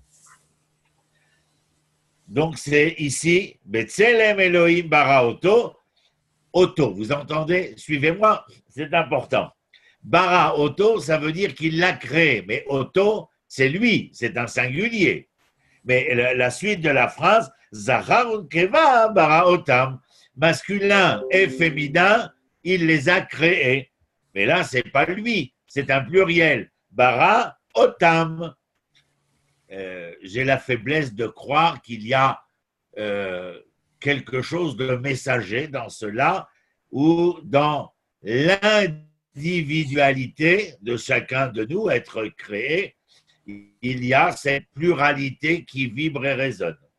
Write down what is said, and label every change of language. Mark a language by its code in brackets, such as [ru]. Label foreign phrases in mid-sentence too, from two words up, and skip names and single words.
[fr] Donc c'est ici, [he] בצלם אלהים ברא אתו אתו, [fr] vous entendez? Suivez-moi, c'est important. [he] ברא אתו, [fr] ça veut dire qu'il l'a créé, mais Oto, c'est lui, c'est un singulier. Mais la suite de la phrase, [he] זכר ונקבה ברא אתם, [fr] masculin et féminin, il les a créés. Mais là, c'est pas lui, c'est un pluriel. [he] ברא אתם. [fr] J'ai la faiblesse de croire qu'il y a quelque chose de messager dans cela ou dans l'individualité de chacun de nous, être créé, il y a cette pluralité qui vibre et résonne.